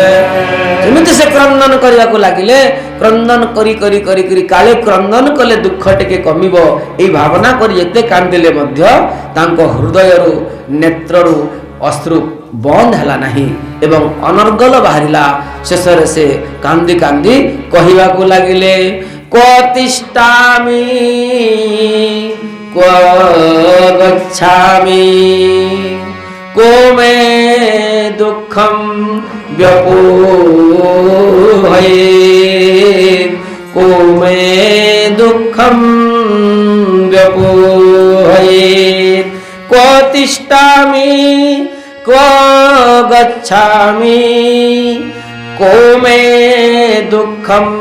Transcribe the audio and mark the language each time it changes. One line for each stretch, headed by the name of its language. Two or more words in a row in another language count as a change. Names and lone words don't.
Odia: ଯେମିତି ସେ କ୍ରନ୍ଦନ କରିବାକୁ ଲାଗିଲେ, କ୍ରନ୍ଦନ କରି କରି କରି କରି କାଳେ କ୍ରନ୍ଦନ କଲେ ଦୁଃଖ ଟିକେ କମିବ, ଏହି ଭାବନା କରି ଯେତେ କାନ୍ଦିଲେ ମଧ୍ୟ ତାଙ୍କ ହୃଦୟରୁ ନେତ୍ରରୁ ଅଶ୍ରୁ ବନ୍ଦ ହେଲା ନାହିଁ ଏବଂ ଅନର୍ଗଳ ବାହାରିଲା। ଶେଷରେ ସେ କାନ୍ଦି କାନ୍ଦି କହିବାକୁ ଲାଗିଲେ,
Sanskrit: କ୍ୱ ତିଷ୍ଠାମି क्व गच्छामि को मे दुःखं व्यपोहये को मे दुःखं व्यपोहये क्व तिष्ठामि क्व गच्छामि को मे दुःखं